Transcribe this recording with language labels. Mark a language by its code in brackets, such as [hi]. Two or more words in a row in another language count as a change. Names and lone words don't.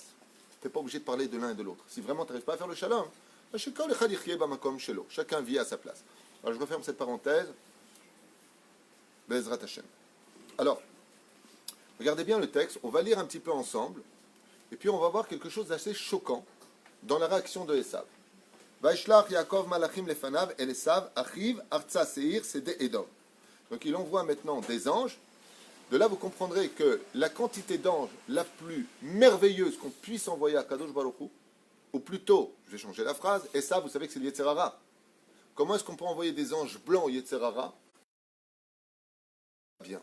[fr] Tu n'es pas obligé de parler de l'un et de l'autre. Si vraiment tu n'arrives pas à faire le shalom, chacun vit à sa place. Alors je referme cette parenthèse. [he] בעזרת השם. [fr] Alors, regardez bien le texte, on va lire un petit peu ensemble, et puis on va voir quelque chose d'assez choquant dans la réaction de Esav. [he] וישלח יעקב מלאכים לפניו אל עשו אחיו ארצה שעיר שדה אדום. [fr] Donc il envoie maintenant des anges. De là, vous comprendrez que la quantité d'anges la plus merveilleuse qu'on puisse envoyer à Kadosh Baruch Hu, ou plutôt, je vais changer la phrase, et ça, vous savez que c'est le [he] יצר הרע. [fr] Comment est-ce qu'on peut envoyer des anges blancs au [he] יצר הרע? [fr] Bien.